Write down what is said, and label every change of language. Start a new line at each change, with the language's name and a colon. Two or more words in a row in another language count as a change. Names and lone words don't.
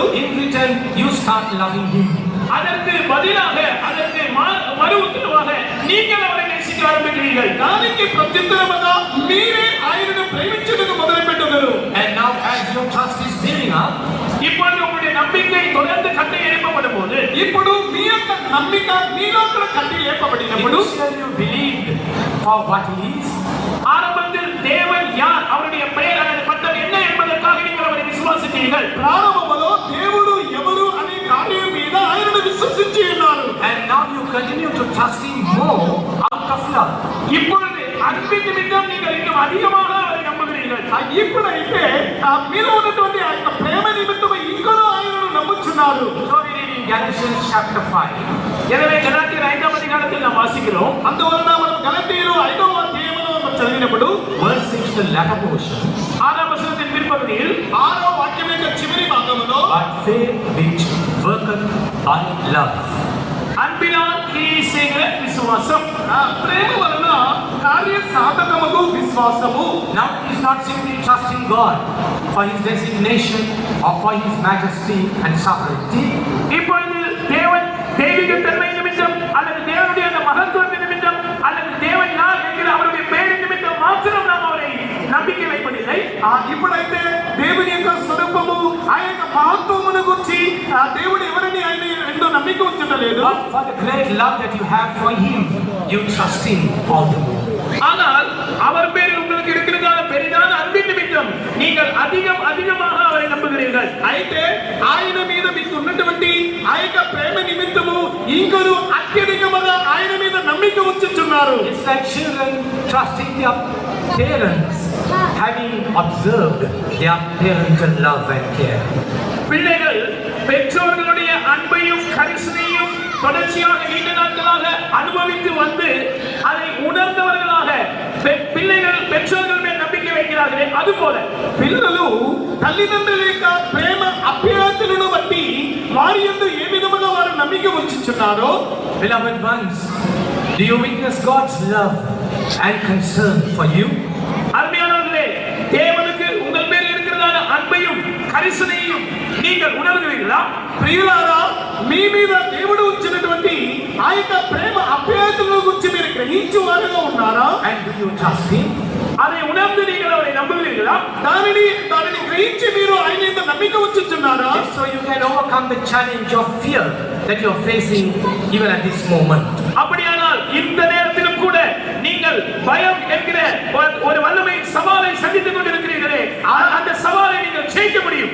English: in return you start loving him.
Tamil: அதற்கு பதிலாக அதற்கு மறு உத்தரவாக நீங்கள் அவரை நேசிக்க நேசிக்க ஆரம்பிக்கிறீர்கள்.
Telugu: దానికి ప్రత్యుత్తరముగా మీరే ఆయనను ప్రేమించుటకు మొదలు పెట్టుదురు.
English: And now as your trust is building up,
Tamil: இப்பொழுது உங்களுடைய நம்பிக்கை தொடர்ந்து கட்டை எழுப்பப்படும் போது,
Telugu: ఇప్పుడు మీ యొక్క నమ్మిక మీలో కూడా కట్టి లేపబడినప్పుడు
English: initially you believed for what he is,
Tamil: ஆரம்பத்தில் தேவன் யார், அவருடைய பெயர் அல்லது பட்டம் என்ன என்பதற்காக நீங்கள் அவரை விசுவாசித்தீர்கள்.
Telugu: ప్రారంభములో దేవుడు ఎవరు అనే కార్యం మీద ఆయనను విశ్వసించి ఉన్నారు.
English: and now you continue to trust him more out of love.
Tamil: இப்பொழுது அன்பின் நிமித்தம் நீங்கள் இன்னும் அதிகமாக அவரை நம்புகிறீர்கள்.
Telugu: ఇప్పుడైతే మీలో ఉన్నటువంటి ఆ యొక్క ప్రేమ నిమిత్తం ఇంకనూ ఆయనను నమ్ముచున్నారు.
English: So we read in Galatians chapter 5,
Tamil: எனவே கலாத்தியர் 5ஆம் அதிகாரத்தில் நாம் வாசிக்கிறோம்.
Telugu: అందువలన మనం గలతీయులు 5వ అధ్యాయములో మనం చదివినప్పుడు
English: verse 6, the latter portion,
Tamil: 6ஆம் வசனத்தின் பிற்பகுதியில்
Telugu: 6వ వాక్యం యొక్క చివరి భాగములో
English: but faith which worketh by love.
Tamil: அன்பினால் கிரியை செய்கிற விசுவாசம்.
Telugu: ప్రేమ వలన కార్య సాధకముగు విశ్వాసము.
English: Now it is not simply trusting God for his designation or for his majesty and sovereignty.
Tamil: இப்பொழுது தேவன் தெய்வீக தன்மை நிமித்தம் அல்லது தேவனுடைய அந்த மகத்துவத்தின் நிமித்தம் அல்லது தேவன் யார் என்கிற அவருடைய பெயரின் நிமித்தம் மாத்திரம் நாம் அவரை நம்பிக்கை வைப்பதில்லை.
Telugu: ఇప్పుడైతే దేవుని యొక్క స్వరూపము ఆ యొక్క మహత్వమును గురించి దేవుడు ఎవరిని ఆయన ఎంతో నమ్మిక ఉంచలేదు.
English: But for the great love that you have for him, you trust him all the more.
Tamil: ஆனால் அவர் பேரில் உங்களுக்கு இருக்கிறதான பெரிதான அன்பின் நிமித்தம் நீங்கள் அதிகமாக அவரை நம்புகிறீர்கள்.
Telugu: అయితే ఆయన మీద మీకు ఉన్నటువంటి ఆ యొక్క ప్రేమ నిమిత్తము ఇంకొరు అత్యధికముగా ఆయన మీద నమ్మిక ఉంచుతున్నారు.
English: It's like children trusting their parents, having observed their parental love and care.
Tamil: பிள்ளைகள் பெற்றோர்களுடைய அன்பையும் கரிசனையும் தொடர்ச்சியாக நீண்ட நாட்களாக அனுபவித்து வந்து அதை உணர்ந்தவர்களாக பிள்ளைகள் பெற்றோர்கள் மேல் நம்பிக்கை வைக்கிறார்களே அதுபோல
Telugu: పిల్లలు తల్లిదండ్రుల యొక్క ప్రేమ అభ్యర్థులను బట్టి వారి యందు ఏ విధముగా వారు నమ్మిక ఉంచుచున్నారో,
English: Beloved ones, do you witness God's love and concern for you?
Tamil: அருமையானவர்களே, தேவனுக்கு உங்கள் மேல் இருக்கிறதான அன்பையும் கரிசனையும் நீங்கள் உணர்கிறீர்களா?
Telugu: ప్రియులారా, మీ మీద దేవుడు ఉంచినటువంటి ఆ యొక్క ప్రేమ అభ్యర్థుల గురించి మీరు గ్రహించు వారుగా ఉన్నారా?
English: And do you trust him?
Tamil: அதை உணர்ந்து நீங்கள் அவரை நம்புகிறீர்களா?
Telugu: దానిని గ్రహించి మీరు ఆయన మీద నమ్మిక ఉంచుచున్నారా?
English: If so, you can overcome the challenge of fear that you are facing even at this moment.
Tamil: அப்படியானால் இந்த நேரத்திலும் கூட நீங்கள் பயம் என்கிற ஒரு வல்லமை சவாலை சந்தித்துக் கொண்டிருக்கிறீர்களே, அந்த சவாலை நீங்கள் ஜெயிக்க முடியும்.